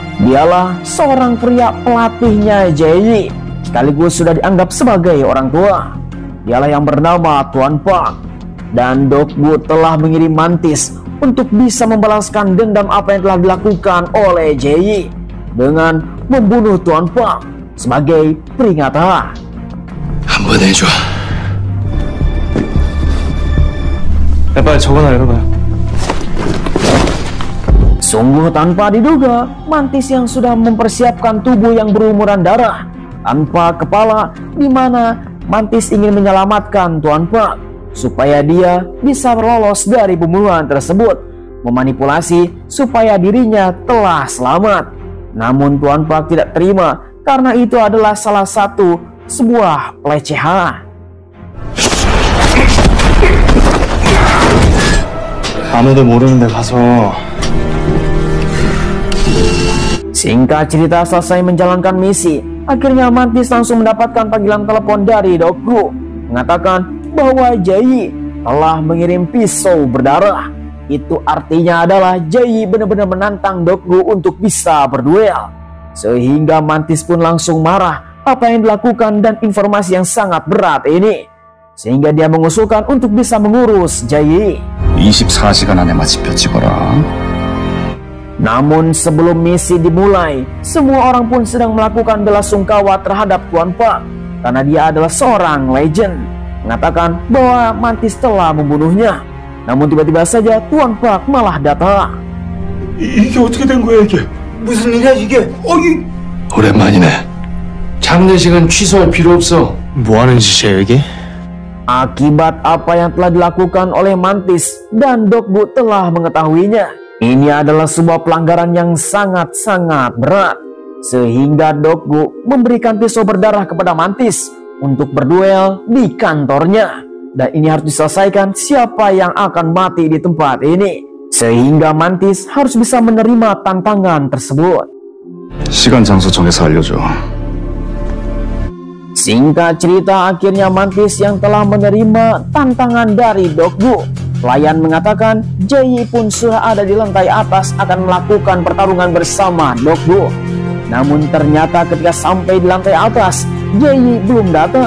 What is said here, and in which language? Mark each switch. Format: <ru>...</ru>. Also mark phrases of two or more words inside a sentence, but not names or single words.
<id>Dialah seorang pria pelatihnya Jae-yi, sekaligus sudah dianggap sebagai orang tua. Dialah yang bernama Tuan Park, dan Dokbu telah mengirim Mantis untuk bisa membalaskan dendam apa yang telah dilakukan oleh Jae-yi dengan membunuh Tuan Park sebagai peringatan.</id> <ko>한번 해줘. 빨리 적어놔 열어봐요.</ko> <id>Sungguh tanpa diduga, Mantis yang sudah mempersiapkan tubuh yang berumuran darah tanpa kepala, di mana Mantis ingin menyelamatkan Tuan Park supaya dia bisa lolos dari pembunuhan tersebut, memanipulasi supaya dirinya telah selamat. Namun Tuan Park tidak terima karena itu adalah salah satu sebuah pelecehan.</id> <ko>아무도 모르는 데 가서</ko> <id>Singkat cerita, selesai menjalankan misi, akhirnya Mantis langsung mendapatkan panggilan telepon dari Dokgu, mengatakan bahwa Jaeyi telah mengirim pisau berdarah. Itu artinya adalah Jaeyi benar-benar menantang Dokgu untuk bisa berduel. Sehingga Mantis pun langsung marah apa yang dilakukan dan informasi yang sangat berat ini. Sehingga dia mengusulkan untuk bisa mengurus Jaeyi.</id> <ko>24시간 안에 마침표 찍어라.</ko> <id>Namun sebelum misi dimulai, semua orang pun sedang melakukan bela sungkawa terhadap Tuan Pak karena dia adalah seorang legend, mengatakan bahwa Mantis telah membunuhnya. Namun tiba-tiba saja Tuan Pak malah datang.</id> <ko>이게 어떻게 된 거야 이게? 무슨 일이야 이게? 오랜만이네. 장례식은 취소할 필요 없어. 뭐 하는 짓이야 여기?</ko> <id>Akibat apa yang telah dilakukan oleh Mantis dan Dokgu telah mengetahuinya. Ini adalah sebuah pelanggaran yang sangat-sangat berat. Sehingga Dokgu memberikan pisau berdarah kepada Mantis untuk berduel di kantornya. Dan ini harus diselesaikan siapa yang akan mati di tempat ini. Sehingga Mantis harus bisa menerima tantangan tersebut.</id> <ko>시간 장소 정해서 알려줘.</ko> <id>Singkat cerita, akhirnya Mantis yang telah menerima tantangan dari Dokgu. Pelayan mengatakan Jaeyi pun sudah ada di lantai atas akan melakukan pertarungan bersama Dokgu. Namun ternyata ketika sampai di lantai atas, Jaeyi belum datang.</id>